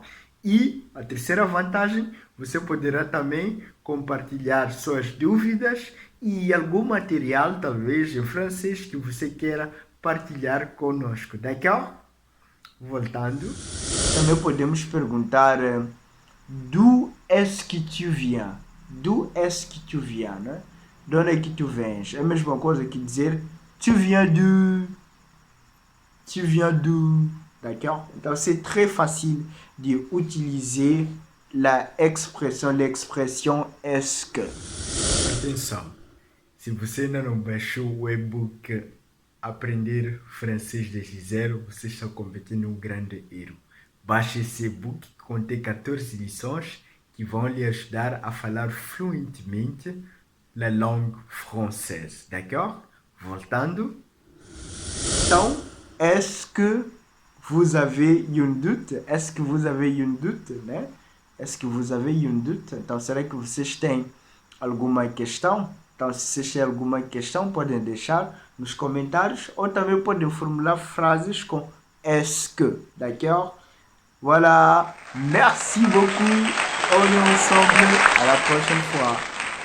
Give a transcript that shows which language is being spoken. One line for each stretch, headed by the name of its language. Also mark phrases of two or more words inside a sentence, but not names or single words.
Portuguese: E a terceira vantagem, você poderá também compartilhar suas dúvidas e algum material, talvez em francês, que você queira partilhar conosco, d'accord? Voltando, também podemos perguntar
French: d'où est-ce que tu viens? D'où est-ce que tu viens,
Portuguese: né? De onde é que tu vens? É a mesma coisa que dizer
French: tu viens d'où? Tu viens d'où? D'accord? Então, c'est très facile d'utiliser l'expression est-ce que.
Portuguese: Atenção, se você ainda não baixou o e-book Aprender Francês desde Zero, você está cometendo um grande erro. Baixe esse e-book que contém 14 lições que vão lhe ajudar a falar fluentemente
French: la langue française,
Portuguese: d'accord? Voltando. Então,
French: est-ce que vous avez un doute? Est-ce que vous avez un doute, né? Est-ce que vous avez un doute?
Portuguese: Então, será que vocês têm alguma questão? Então, se vocês têm alguma questão, podem deixar nos comentários ou também podem formular frases com
French: est-ce que,
Portuguese: d'accord?
French: Voilà, merci beaucoup, on est ensemble, à la prochaine fois.